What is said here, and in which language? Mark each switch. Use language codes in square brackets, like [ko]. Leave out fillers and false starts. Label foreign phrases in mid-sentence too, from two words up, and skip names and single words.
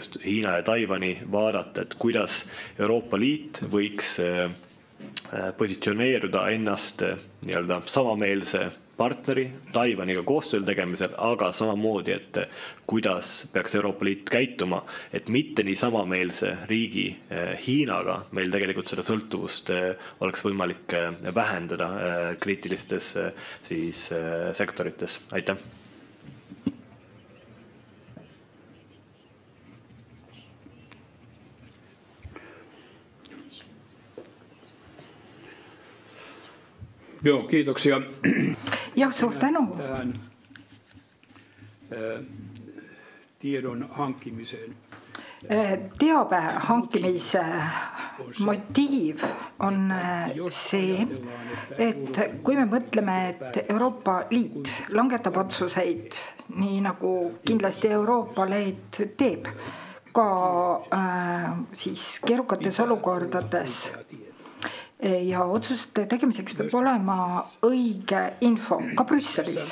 [et] just Hiina ja Taiwani vaadata, et kuidas Euroopa Liit võiks positsioneeruda ennast nii-öelda samameelse partneri Taiwaniga koostööl tegemisel, aga samamoodi, et kuidas peaks Euroopa Liit käituma, et mitte nii samameelse riigi Hiinaga meil tegelikult seda sõltuvust oleks võimalik vähendada kriitilistes siis sektorites. Aitäh! [fi] Joo, kiitoksia. [et] Jah, suur tänu. [fi] Tähän tiedon hankkimiseen. [et] Teabe hankimise motiiv on see, et kui me mõtleme, et Euroopa Liit langetab otsuseid, nii nagu kindlasti Euroopa Liit teeb, ka siis keerukates olukordades, ja otsuste tegemiseks peab olema õige info, ka Brüsselis.